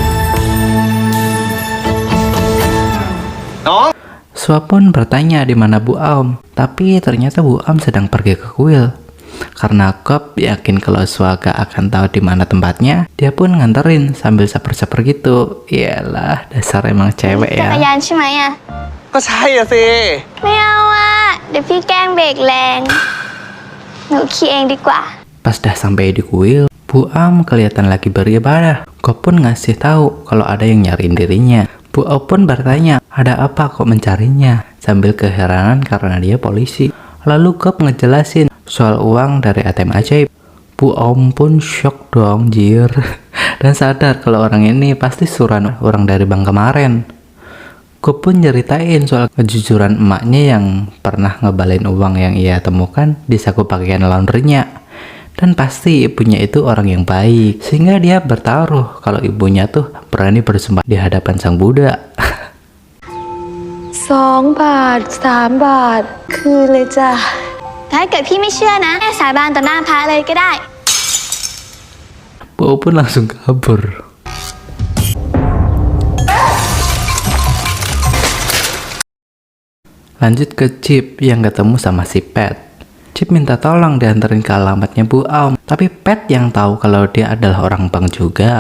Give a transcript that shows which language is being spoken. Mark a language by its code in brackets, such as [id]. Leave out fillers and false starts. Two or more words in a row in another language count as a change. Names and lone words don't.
[id] Swa pun bertanya di mana Bu Aum, tapi ternyata Bu Aum sedang pergi ke kuil. Karena Gop yakin kalau Swa gak akan tahu di mana tempatnya, dia pun nganterin sambil saper-saper gitu. Iyalah, dasar emang cewek ya. [th] จักรยานใช่ไหมอ่ะ ก็ใช่อะสิ ไม่เอาอ่ะ เดี๋ยวพี่แกล้งเบรกแรง หนูขี่เองดีกว่า [id] Pas dah sampai di kuil, Bu Aum kelihatan lagi beribadah. Gop pun ngasih tahu kalau ada yang nyariin dirinya. Bu Aum pun bertanya, ada apa kok mencarinya? Sambil keheranan karena dia polisi. Lalu Gop ngejelasin soal uang dari ATM ajaib. Bu Aum pun shock dong, jir. Dan sadar kalau orang ini pasti suruhan orang dari bank kemarin. Gop pun nyeritain soal kejujuran emaknya yang pernah ngebalain uang yang ia temukan di saku pakaian laundrynya. Dan pasti ibunya itu orang yang baik, sehingga dia bertaruh kalau ibunya tuh berani bersumpah di hadapan sang Buddha. [th] 2 บาท 3 บาท คืนเลยจ้ะ ถ้าเกิดพี่ไม่เชื่อนะแม่สาบานต่อหน้าพระเลยก็ได้ [id] Bu pun langsung kabur. Lanjut ke Cip yang ketemu sama si Pet. Cip minta tolong dianterin ke alamatnya Bu Aum, tapi Pet yang tahu kalau dia adalah orang bank juga.